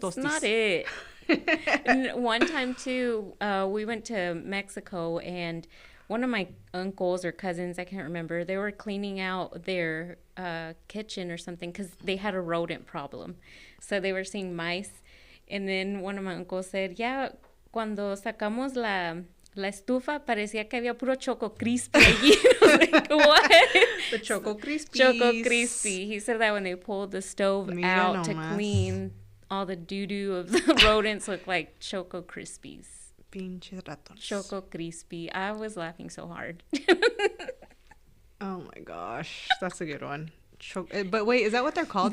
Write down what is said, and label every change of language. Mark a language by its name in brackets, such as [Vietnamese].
[English] That's not it. And one time, too, we went to Mexico, and one of my uncles or cousins, I can't remember, they were cleaning out their kitchen or something because they had a rodent problem. So they were seeing mice. And then one of my uncles said, yeah, [Spanish] cuando sacamos la estufa, parecía que había puro Choco Crispy allí. [English] I was like, what? The Choco Crispy. Choco Crispy. He said that when they pulled the stove out to [Spanish] nomás. [English] clean all the doo-doo of the rodents, looked like Choco Crispies. [Spanish] Pinches ratones. [English] Choco Crispy. I was laughing so hard. Oh my gosh, that's a good one. But wait, is that what they're called?